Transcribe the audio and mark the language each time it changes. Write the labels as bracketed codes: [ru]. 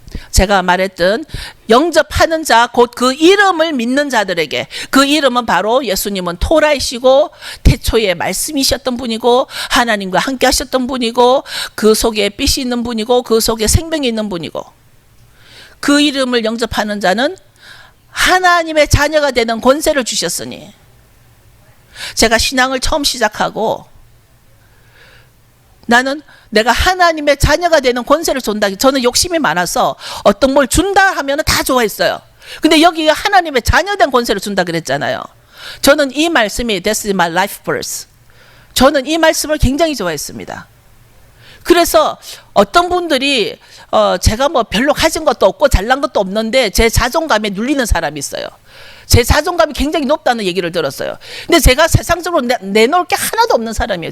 [ko] 제가 말했던 영접하는 자 곧 그 이름을 믿는 자들에게, 그 이름은 바로 예수님은 토라이시고 태초에 말씀이셨던 분이고 하나님과 함께 하셨던 분이고 그 속에 빛이 있는 분이고 그 속에 생명이 있는 분이고, 그 이름을 영접하는 자는 하나님의 자녀가 되는 권세를 주셨으니, 제가 신앙을 처음 시작하고 나는 내가 하나님의 자녀가 되는 권세를 준다. 저는 욕심이 많아서 어떤 뭘 준다 하면 다 좋아했어요. 근데 여기 하나님의 자녀된 권세를 준다 그랬잖아요. 저는 이 말씀이 [en] This is my life verse. [ko] 저는 이 말씀을 굉장히 좋아했습니다. 그래서 어떤 분들이 제가 뭐 별로 가진 것도 없고 잘난 것도 없는데 제 자존감에 눌리는 사람이 있어요. 제 자존감이 굉장히 높다는 얘기를 들었어요. 근데 제가 세상적으로 내놓을 게 하나도 없는 사람이에요.